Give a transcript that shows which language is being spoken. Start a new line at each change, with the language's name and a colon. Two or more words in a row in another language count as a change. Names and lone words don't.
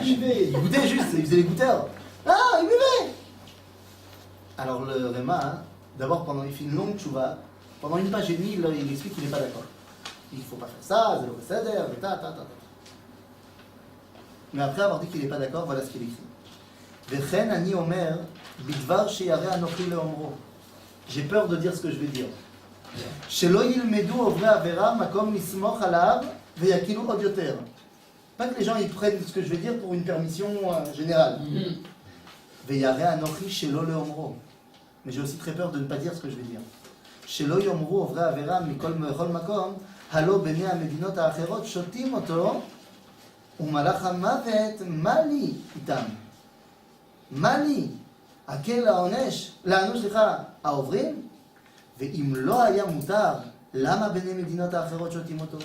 French: Il goûtait juste, il faisait les goûteurs. Ah, il buvait. Alors le Réma, hein, d'abord il fait une longue tchouva. Pendant une page et demie, il explique qu'il n'est pas d'accord. Il ne faut pas faire ça, zéro seder, ta. Mais après avoir dit qu'il n'est pas d'accord, voilà ce qu'il écrit.
Hebrew: וכן אני אומר בדבר שירא אנוכי לאומרו.
French: J'ai peur de dire ce que je vais dire.
Hebrew: שלא ילמדו עוברי עבירה מקום לסמוך עליו ויקילו עוד יותר.
French: Pas que les gens ils prennent ce que je vais dire pour une permission générale.
Hebrew: וירא אנוכי שלא לאומרו.
French: Mais j'ai aussi très peur de ne pas dire ce que je vais dire.
Hebrew: שלא יאמרו עוברי עבירה מכל מקום הלא בני המדינות האחרות שותים אותו ומלאך המוות מה לי איתם? מה לי? הקל לענוש העוברים? ואם לא היה מותר, למה בני מדינות האחרות שותים אותו?